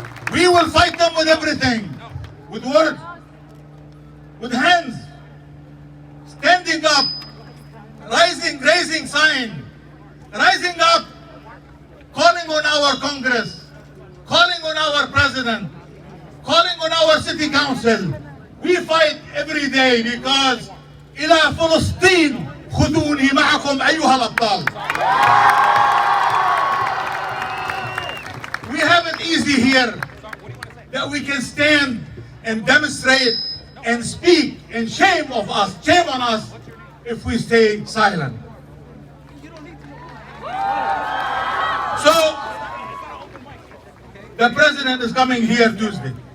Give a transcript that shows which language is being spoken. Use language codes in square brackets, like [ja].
[en] We will fight them with everything. With words, with hands, standing up, raising sign, rising up, calling on our Congress, calling on our President, calling on our City Council. We fight every day because [ar] إلى فلسطين خذوني معكم أيها الأبطال. [en] We have it easy here that we can stand and demonstrate and speak, and shame on us if we stay silent. So, the president is coming here Tuesday.